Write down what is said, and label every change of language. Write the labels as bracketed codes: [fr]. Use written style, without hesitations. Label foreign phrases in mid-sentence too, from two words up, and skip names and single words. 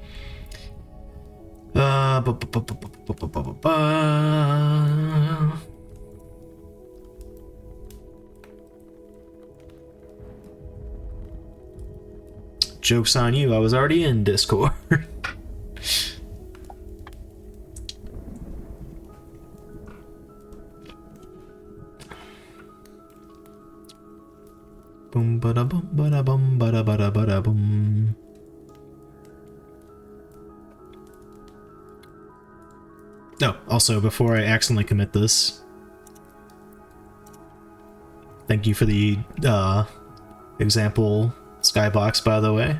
[en] Joke's on you, I was already in Discord. Boom bada bum bada bum bada bada bada boom. Oh, also, before I accidentally commit this, thank you for the example skybox, by the way.